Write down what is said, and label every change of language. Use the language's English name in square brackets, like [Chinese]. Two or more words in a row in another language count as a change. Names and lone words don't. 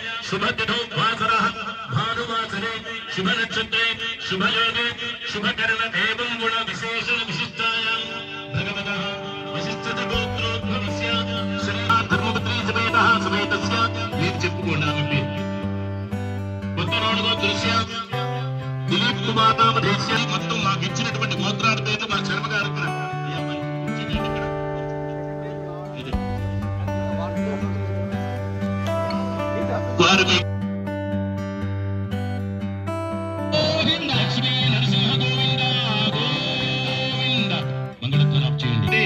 [Sanskrit] शुभतिथौ वासरः भानुवासरे शुभ नक्षत्रे शुभयोगे शुभकर्ण एवं गुण विशेषण विशिष्टायां भगवतः वसिष्ठगोत्रोद्भवस्य श्री धर्मपत्नी समेतः समेतस्य [Telugu] నేను చెప్పుకున్నానండి కొత్తరోడు [Sanskrit] గోత్రస్య దిలీప్ కుమార్ నామధేస్య [Telugu] మొత్తం మాకు ఇచ్చినటువంటి గోత్రాల పేరు మా శర్మ గారు ఇక్కడ వారు లక్ష్మీ నరసింహ గోవింద గోవింద మంగళధ్వనం చేయండి.